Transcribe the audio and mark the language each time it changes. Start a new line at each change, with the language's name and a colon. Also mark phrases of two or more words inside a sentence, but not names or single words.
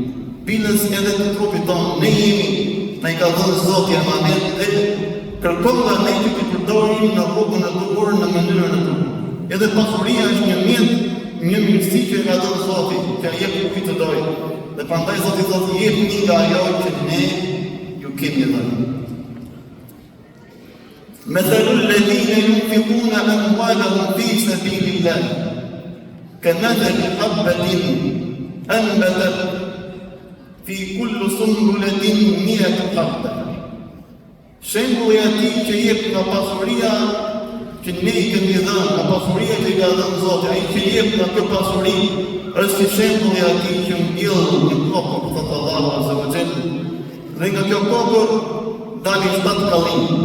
Albanian: Binës edhe të trupit tonë, ne jemi, na i ka dhënë Zoti emanet dhe kërkon nga ne që të përdorim në rrugën e duhur, në mënyrën e duhur. Edhe pasuria është një mjet, një mirësi që ka dhënë Zoti, që jep kujt të dojë. Dhe prandaj Zoti thotë jepni nga ajo që ne ju kemi dhënë.
Arabic: مثل الذين ينفقون أموالهم في سبيل الله كمثل حبة أنبتت في كل سنبلة مائة حبة.
Albanian: Shembulli i atij që jep nga pasuria që ne i kemi dhënë, nga pasuria që i ka dhënë Zoti, ai që jep nga kjo pasuri, është si shembulli i atij që mbjell një kokër, thot Allahu
Arabic: عز وجل,
Albanian: dhe nga kjo kokër dalin 7 kallim.